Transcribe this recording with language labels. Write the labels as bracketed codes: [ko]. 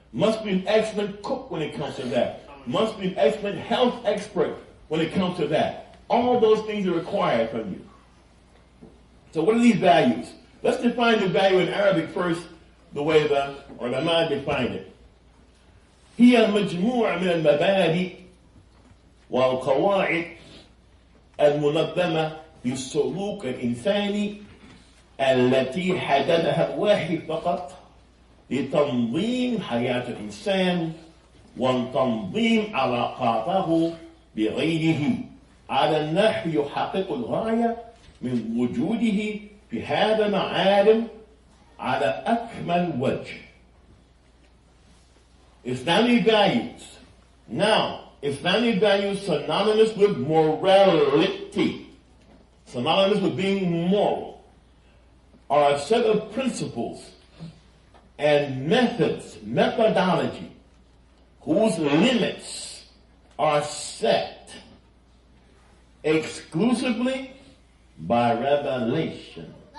[en] Must be an excellent cook when it comes to that. Must be an excellent health expert when it comes to that. All those things are required from you. So what are these values? Let's define the value in Arabic first, the way the ulama defined it. [ar] هي مجموعة من المبادئ والقواعد المنظمة للسلوك الإنساني التي حددها الواحد فقط لتنظيم حياة الإنسان وتنظيم علاقاته بغيره على النحو يحقق الغاية من وجوده في هذا العالم على أكمل وجه. [en] Islamic values. Now, Islamic values synonymous with morality, synonymous with being moral, are a set of principles and methods, methodology, whose limits are set exclusively by revelation.